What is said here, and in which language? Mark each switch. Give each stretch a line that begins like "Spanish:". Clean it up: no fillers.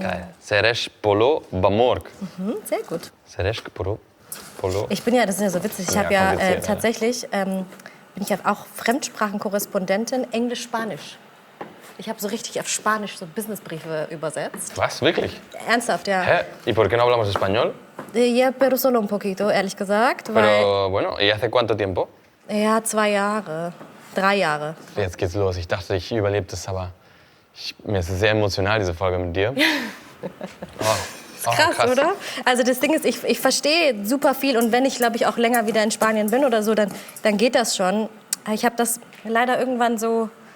German: Geil. Zeresh polo bamorg. Sehr gut. Zeresh polo... Ich bin ja, das ist ja so witzig, ich Ja, habe ja kompliziert, ja. tatsächlich, bin ich ja auch Fremdsprachenkorrespondentin, Englisch-Spanisch. Ich habe so richtig auf Spanisch so Businessbriefe übersetzt. Was? Wirklich? Ernsthaft, ja. Hä?
Spanish: ¿Y por qué no hablamos español?
German: Ja,
Spanish: pero solo un poquito,
German: ehrlich gesagt. Weil,
Spanish: Pero, bueno, ¿y hace cuánto tiempo?
German: ja, 2 Jahre, 3 Jahre. Jetzt geht's los. Ich dachte, ich überlebe das, aber mir ist es sehr emotional, diese Folge mit dir. Krass, oder? Also das Ding ist, ich verstehe super viel und wenn ich, glaube ich, auch länger wieder in Spanien bin oder so, dann geht das schon. Aber ich habe das leider irgendwann so